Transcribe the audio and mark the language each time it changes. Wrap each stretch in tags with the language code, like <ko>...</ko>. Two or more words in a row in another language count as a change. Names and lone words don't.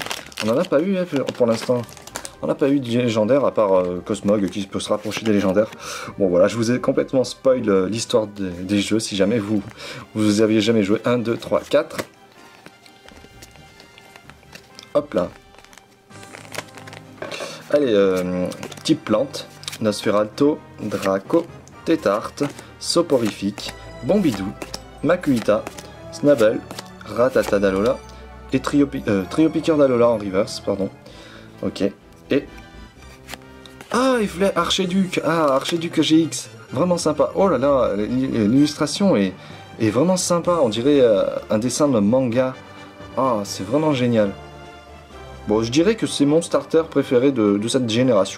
<fr>On en a pas eu hein, pour l'instant. On n'a pas eu de légendaire à part Cosmog qui peut se rapprocher des légendaires. Bon voilà, je vous ai complètement spoil l'histoire des jeux si jamais vous aviez jamais joué. 1, 2, 3, 4. Hop là. Allez, type plante. Nosferalto, Draco, Tétarte, Soporifique, Bombidou, Makuhita, Snabel, Ratata Dalola et Triopiqueur Dalola en reverse, pardon. Ok. Et... Ah, Archiduc. Ah, Archiduc GX. Vraiment sympa. Oh là là, l'illustration est vraiment sympa. On dirait un dessin de manga. Ah, c'est vraiment génial. Bon, je dirais que c'est mon starter préféré de cette génération.</fr>